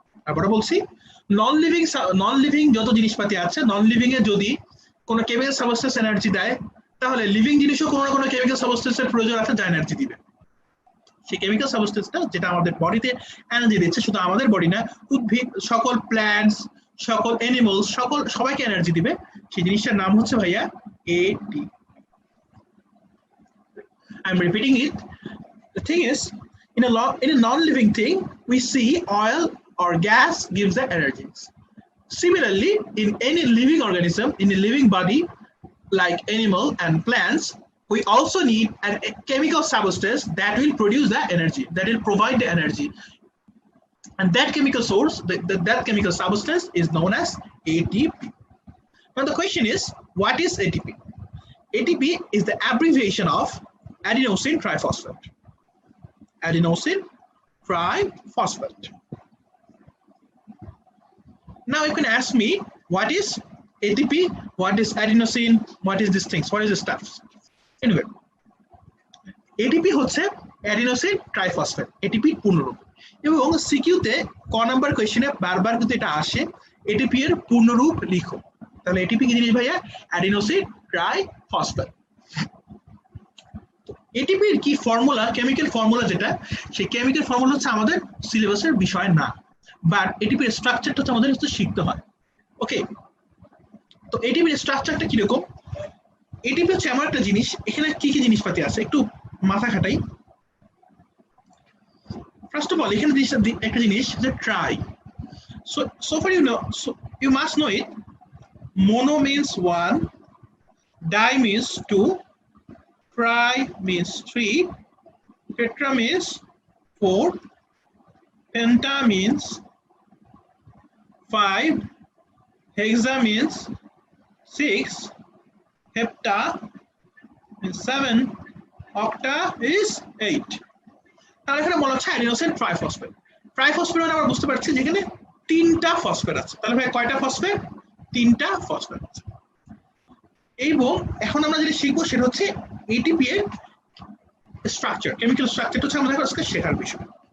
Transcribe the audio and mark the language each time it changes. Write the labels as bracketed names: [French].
[Bangla] আবার বলছি, non living যত জিনিসপাতি আছে, নন লিভিং এ যদি কোনো কেমিক্যাল সাবস্টেন্স এনার্জি দেয়, তাহলে লিভিং জিনিসও কোনো না কোনো কেমিক্যাল সাবস্টেন্সের প্রয়োজন আছে যা এনার্জি দিবে। সেই কেমিক্যাল সাবস্টেন্সটা যেটা আমাদের বডিতে এনার্জি দিচ্ছে, শুধু আমাদের বডি না, উদ্ভিদ, সকল প্ল্যান্টস, সকল অ্যানিমালস, সবাইকে এনার্জি দিবে, সেই জিনিসটার নাম হচ্ছে ভাইয়া এটি। [English] I'm repeating it. The thing is, in a non-living thing, we see oil or gas gives the energies. Similarly, in any living organism, in a living body, like animal and plants, we also need a chemical substance that will produce the energy, that will provide the energy. And that chemical source, that chemical substance is known as ATP. Now the question is, what is ATP? ATP is the abbreviation of adenosine triphosphate. Adenosine triphosphate. Now you can ask me, what is ATP? What is adenosine? What is these things? What is the stuff? [Bangla] Anyway, ATP হচ্ছে adenosine triphosphate, ATP পূর্ণরূপ। এবং সিকিউতে ক number কোয়েশ্চেনে বারবার কিন্তু এটা আসে, ATP এর পূর্ণরূপ লিখো। তাহলে ATP কি জিনিস ভাইয়া? [English] adenosine triphosphate। [Bangla] ATP এর কি ফর্মুলা, কেমিক্যাল ফর্মুলা যেটা, সেই কেমিক্যাল ফর্মুলা হচ্ছে আমাদের সিলেবাসের বিষয় না, বাট ATP এর স্ট্রাকচারটা হচ্ছে আমাদের হচ্ছে শিখতে হয়। ওকে, তো ATP এর স্ট্রাকচারটা কিরকম? ATP হচ্ছে এমন একটা জিনিস, এখানে কি কি জিনিসপাতি আছে একটু মাথা খাটাই। [English] first of all [Bangla] এখানে একটা জিনিস যে try, [English] so far you must know it. Mono means 1, di means 2, tri means 3, tetra means 4, penta means 5, hexa means 6, hepta is 7, octa is 8. [Bangla] তাহলে এখানে বলা হচ্ছে অ্যাডিনোসিন ট্রাইফসফেট। ট্রাইফসফেট মানে আমরা বুঝতে পারছি যেখানে তিনটা ফসফেট আছে। তাহলে ভাই কয়টা ফসফেট? তিনটা ফসফেট আছে। এবং এখন আমরা যেটা শিখবো সেটা হচ্ছে এটিপি এর স্ট্রাকচার, কেমিক্যাল স্ট্রাকচারটা হচ্ছে আমাদের আজকে শেখার বিষয়।